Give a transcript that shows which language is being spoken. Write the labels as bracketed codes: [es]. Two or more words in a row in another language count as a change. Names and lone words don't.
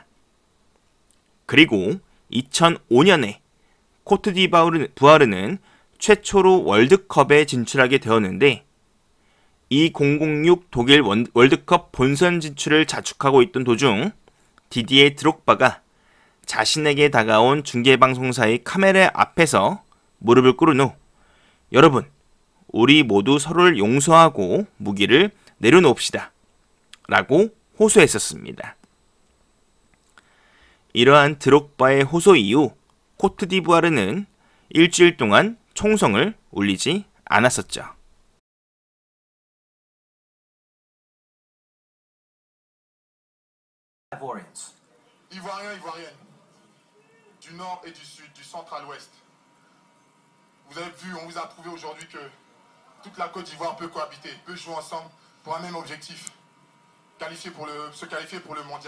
[ko] 그리고 2005년에 코트디부아르는 최초로 월드컵에 진출하게 되었는데 2006 독일 월드컵 본선 진출을 자축하고 있던 도중 디디에 드록바가 자신에게 다가온 중계방송사의 카메라 앞에서 무릎을 꿇은 후 여러분, 우리 모두 서로를 용서하고 무기를 내려놓읍시다 라고 호소했었습니다. 이러한 드록바의 호소 이후 코트디부아르는 일주일 동안 총성을 울리지 않았었죠. [fr] Ivoiriens, Ivoiriennes, du nord et du sud, du centre à l'ouest. Vous avez vu, on vous a prouvé aujourd'hui que toute la Côte d'Ivoire peut cohabiter, peut jouer ensemble pour un même objectif, se qualifier pour le mondial.